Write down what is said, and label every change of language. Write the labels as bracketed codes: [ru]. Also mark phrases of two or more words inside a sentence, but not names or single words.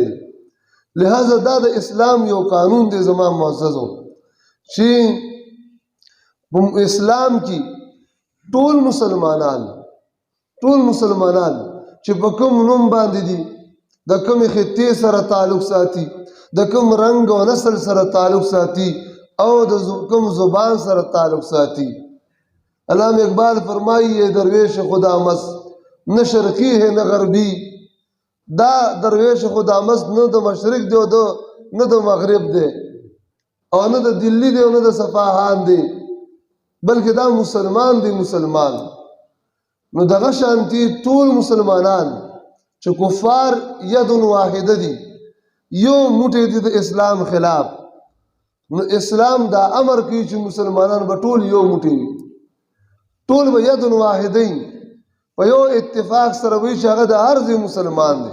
[ps] لہذا دا د اسلام یو قانون دی زما معززو چې په اسلام کې ټول مسلمانان چې په کوم نوم باندې دي، د کوم خطې سره تعلق ساتي، د کوم رنگ او نسل سره تعلق ساتي او د کوم زبان سره تعلق ساتي. علامہ اقبال فرمائی [ur] یہ درویش خدا مست نہ شرقی ہے نہ غربی، [ps] دا درویش خدا مست نہ د مشرق دی نہ د مغرب دی او نہ د دلی دی او نہ د صفاهان دی، بلکې دا مسلمان دی. مسلمان نو دغه شانتی ټول مسلمانان چې کفار [ar] ید واحده [ps] دي، یو موټی دي د اسلام خلاف، نو اسلام دا امر کوي چې مسلمانان به ټول یو موټی وي، ټول به [ar] ید واحده [ps] په یو اتفاق سره وي چې هغه د هر ځای مسلمان دی.